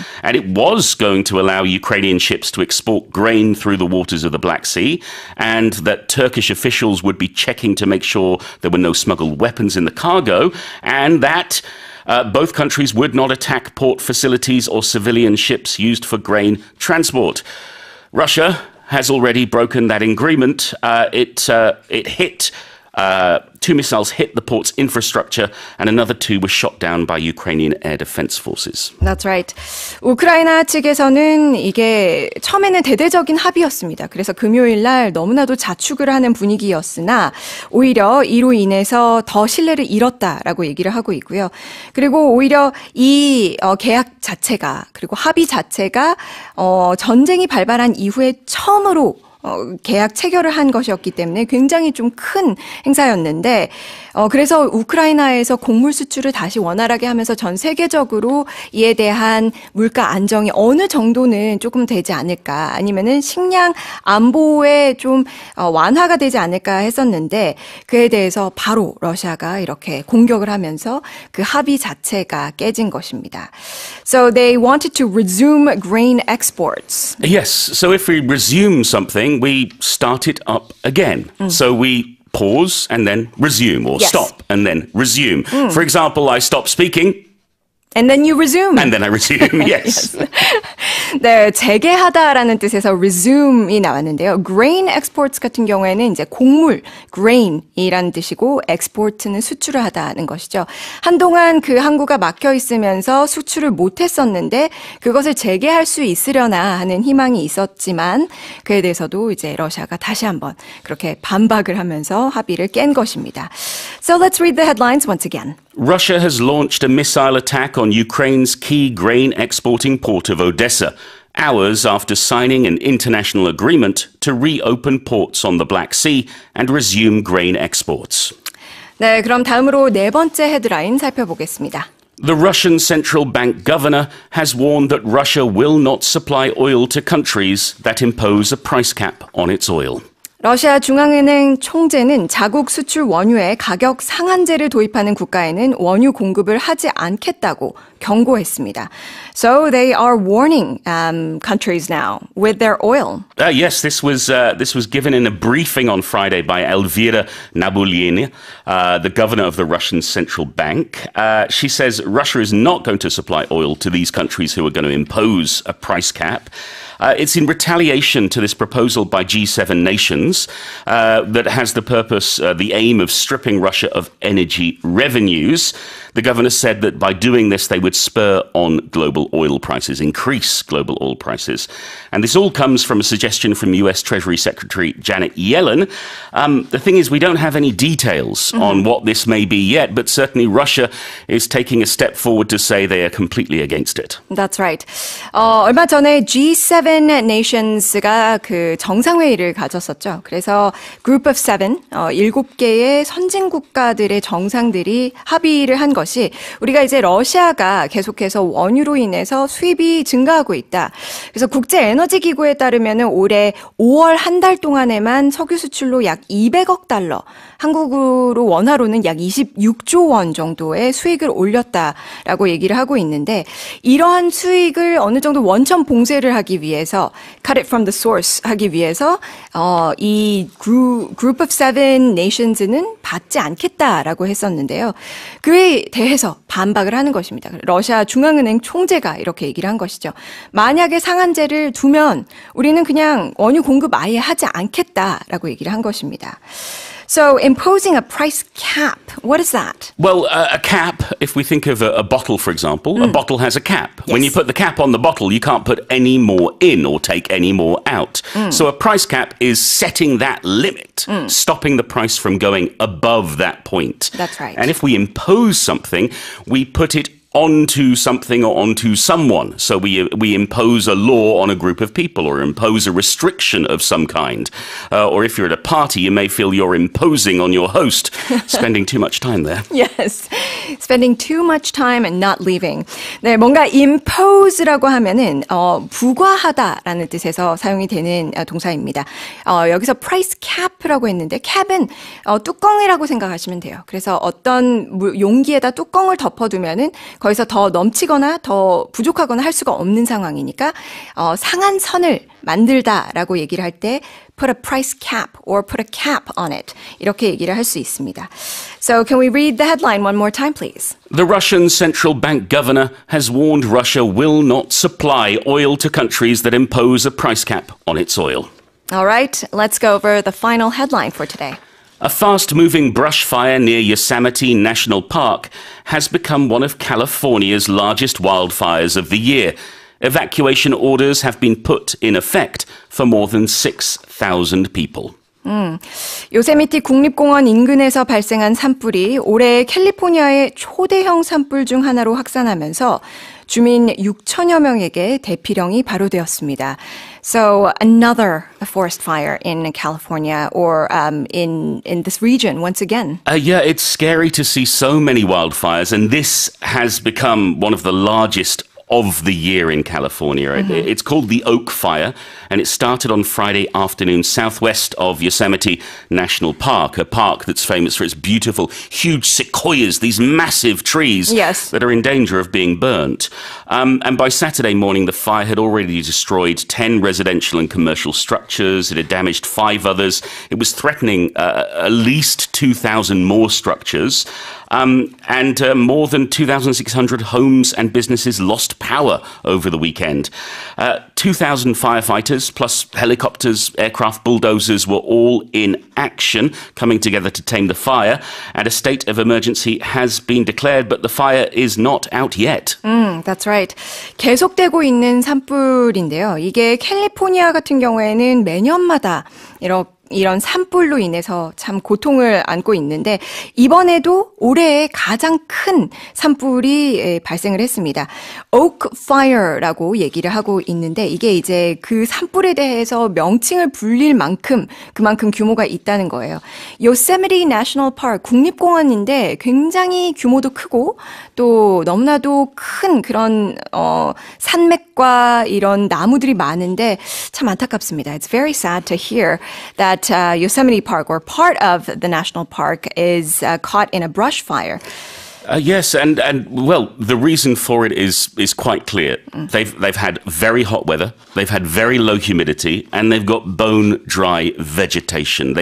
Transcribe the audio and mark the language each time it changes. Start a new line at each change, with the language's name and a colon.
English: And it was going to allow Ukrainian ships to export grain through the waters of the Black Sea, and that Turkish officials would be checking to make sure there were no smuggled weapons in the cargo, and that both countries would not attack port facilities or civilian ships used for grain transport. Russia has already broken that agreement. It hit... two missiles hit the port's infrastructure, and another two were shot down by Ukrainian air defense forces. That's right.
Korean: 우크라이나 측에서는 이게 처음에는 대대적인 합의였습니다. 그래서 금요일 날 너무나도 자축을 하는 분위기였으나 오히려 이로 인해서 더 신뢰를 잃었다라고 얘기를 하고 있고요. 그리고 오히려 이 계약 자체가 그리고 합의 자체가 전쟁이 발발한 이후에 처음으로 계약 체결을 한 것이었기 때문에 굉장히 좀 큰 행사였는데 그래서 우크라이나에서 곡물 수출을 다시 원활하게 하면서 전 세계적으로 이에 대한 물가 안정이 어느 정도는 조금 되지 않을까 아니면은 식량 안보에 좀 완화가 되지 않을까 했었는데 그에 대해서 바로 러시아가 이렇게 공격을 하면서 그 합의 자체가 깨진 것입니다.
English: So they wanted to resume grain exports. Yes, so if we resume something, we start it up again. So we pause and then resume, or stop and then resume. For example, I stop speaking. And then you resume. And then I resume, yes.
Korean: 네, 재개하다라는 뜻에서 resume이 나왔는데요. grain exports 같은 경우에는 이제 곡물, grain이라는 뜻이고 export는 수출을 하다는 것이죠. 한동안 그 항구가 막혀 있으면서 수출을 못 했었는데 그것을 재개할 수 있으려나 하는 희망이 있었지만 그에 대해서도 이제 러시아가 다시 한번 그렇게 반박을 하면서 합의를 깬 것입니다.
English: So let's read the headlines once again. Russia has launched a missile attack on Ukraine's key grain exporting port of Odessa, hours after signing an international agreement to reopen ports on the Black Sea and resume grain exports.
Korean: 네, 그럼 다음으로 네 번째 헤드라인 살펴보겠습니다.
English: The Russian central bank governor has warned that Russia will not supply oil to countries that impose a price cap on its oil.
Korean: 러시아 중앙은행 총재는 자국 수출 원유에 가격 상한제를 도입하는 국가에는 원유 공급을 하지 않겠다고 경고했습니다.
English: So they are warning countries now with their oil. Yes, this was given in a briefing on Friday by Elvira Nabiulyina, the governor of the Russian central bank. She says Russia is not going to supply oil to these countries who are going to impose a price cap. It's in retaliation to this proposal by G7 nations that has the purpose, the aim of stripping Russia of energy revenues. The governor said that by doing this, they would spur on global oil prices, increase global oil prices. And this all comes from a suggestion from US Treasury Secretary Janet Yellen. The thing is, we don't have any details on what this may be yet, but certainly Russia is taking a step forward to say they are completely against it. That's right.
Korean: 얼마 전에 G7 nations가 그 정상회의를 가졌었죠. 그래서 Group of Seven, 7개의 선진국가들의 정상들이 합의를 한 것이 우리가 이제 러시아가 계속해서 원유로 인해서 수입이 증가하고 있다. 그래서 국제에너지기구에 따르면 올해 5월 한 달 동안에만 석유 수출로 약 200억 달러, 한국으로 원화로는 약 26조 원 정도의 수익을 올렸다라고 얘기를 하고 있는데 이러한 수익을 어느 정도 원천 봉쇄를 하기 위해서
English: cut it from the source
Korean: 하기 위해서 이 Group of Seven nations는 받지 않겠다라고 했었는데요. 그에 대해서 반박을 하는 것입니다. 러시아 중앙은행 총재가 이렇게 얘기를 한 것이죠. 만약에 상한제를 두면 우리는 그냥 원유 공급 아예 하지 않겠다라고 얘기를 한 것입니다.
English: So imposing a price cap, what is that? Well, a cap, if we think of a bottle, for example, a bottle has a cap. Yes. When you put the cap on the bottle, you can't put any more in or take any more out. So a price cap is setting that limit, stopping the price from going above that point. That's right. And if we impose something, we put it onto something or onto someone. So we impose a law on a group of people or impose a restriction of some kind. Or if you're at a party, you may feel you're imposing on your host, spending too much time there. Yes. Spending too much time and not leaving.
Korean: 네, 뭔가 impose라고 하면은 부과하다라는 뜻에서 사용이 되는 동사입니다. 여기서 price cap라고 했는데 cap은 뚜껑이라고 생각하시면 돼요. 그래서 어떤 용기에다 뚜껑을 덮어두면은 거기서 더 넘치거나 더 부족하거나 할 수가 없는 상황이니까 상한 선을 만들다라고 얘기를 할 때
English: put a price cap or put a cap on it
Korean: 이렇게 얘기를 할 수 있습니다.
English: So can we read the headline one more time, please? The Russian central bank governor has warned Russia will not supply oil to countries that impose a price cap on its oil. All right, let's go over the final headline for today. A fast-moving brush fire near Yosemite National Park has become one of California's largest wildfires of the year. Evacuation orders have been put in effect for more than 6,000 people.
Korean: 요세미티 국립공원 인근에서 발생한 산불이 올해 캘리포니아의 초대형 산불 중 하나로 확산하면서 주민 6천여 명에게 대피령이 발효되었습니다.
English: So another forest fire in California or in this region once again. Yeah, it's scary to see so many wildfires, and this has become one of the largest of the year in California. It's called the Oak Fire, and it started on Friday afternoon southwest of Yosemite National Park, a park that's famous for its beautiful, huge sequoias, these massive trees that are in danger of being burnt. And by Saturday morning, the fire had already destroyed 10 residential and commercial structures. It had damaged 5 others. It was threatening at least 2,000 more structures. And more than 2,600 homes and businesses lost power over the weekend. 2,000 firefighters plus helicopters, aircraft, bulldozers were all in action, coming together to tame the fire. And a state of emergency has been declared, but the fire is not out yet. That's right.
Korean: 계속되고 있는 산불인데요. 이게 캘리포니아 같은 경우에는 매년마다 이런 산불로 인해서 참 고통을 안고 있는데 이번에도 올해의 가장 큰 산불이 발생을 했습니다. Oak Fire라고 얘기를 하고 있는데 이게 이제 그 산불에 대해서 명칭을 불릴 만큼 그만큼 규모가 있다는 거예요. Yosemite National Park 국립공원인데 굉장히 규모도 크고 또 너무나도 큰 그런 산맥과 이런 나무들이 많은데 참 안타깝습니다.
English: It's very sad to hear that Yosemite Park or part of the national park is caught in a brush fire. Yes, and well, the reason for it is quite clear. They've had very hot weather, they've had very low humidity, and they've got bone dry vegetation.